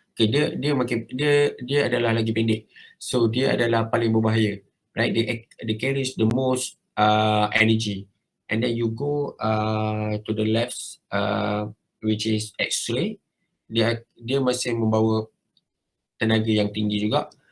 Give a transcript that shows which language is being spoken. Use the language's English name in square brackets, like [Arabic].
[Malay] Okay, dia adalah lagi pendek, so dia adalah paling berbahaya, right? [English] They carries the most energy. And then you go to the left, which is X-ray. [Malay] Dia masih membawa tenaga yang tinggi juga.